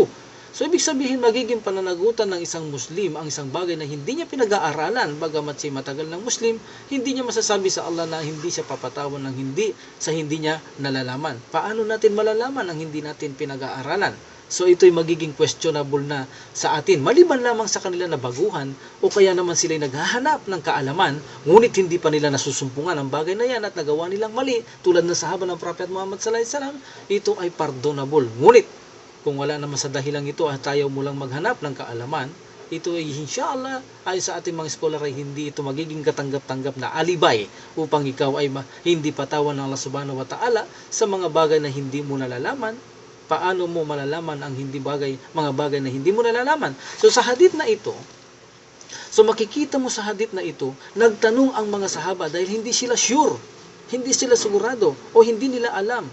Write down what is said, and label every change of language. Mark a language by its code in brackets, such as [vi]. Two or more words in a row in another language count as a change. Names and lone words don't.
[tl] So, ibig sabihin, magiging pananagutan ng isang Muslim ang isang bagay na hindi niya pinag-aaralan, bagamat siya matagal ng Muslim, hindi niya masasabi sa Allah na hindi siya papatawan ng hindi niya nalalaman. Paano natin malalaman ang hindi natin pinag-aaralan? So, ito'y magiging questionable na sa atin. Maliban lamang sa kanila na baguhan o kaya naman sila'y naghahanap ng kaalaman, ngunit hindi pa nila nasusumpungan ang bagay na yan at nagawa nilang mali, tulad ng sahaba ng Prophet Muhammad [ar] صلى الله عليه وسلم, [tl] ito ay pardonable. Ngunit, kung wala naman sa dahilang ito at tayo mo lang maghanap ng kaalaman, ito ay inshallah ay sa ating mga scholar ay hindi ito magiging katanggap-tanggap na alibay upang ikaw ay hindi patawan ng Allah [ar] سبحانه وتعالى [tl] sa mga bagay na hindi mo nalalaman. Paano mo malalaman ang mga bagay na hindi mo nalalaman? So sa hadith na ito, makikita mo sa hadith na ito, nagtanong ang mga sahaba dahil hindi sila sure, hindi sila sigurado o hindi nila alam.